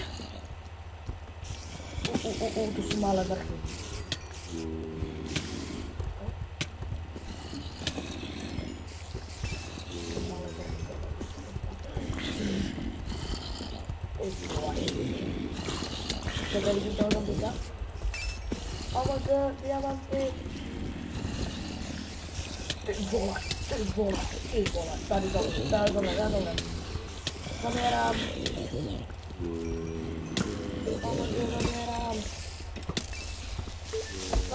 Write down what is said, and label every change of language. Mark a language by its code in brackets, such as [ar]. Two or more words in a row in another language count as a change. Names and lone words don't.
[sk] Tu sú malé vrchy. Coba vidíš toho zombika? [en] Oh my god, [cs] diamanty! Ty vole, tady dole. [sk] Zamierám. [en] Oh my god, [sk] zamierám.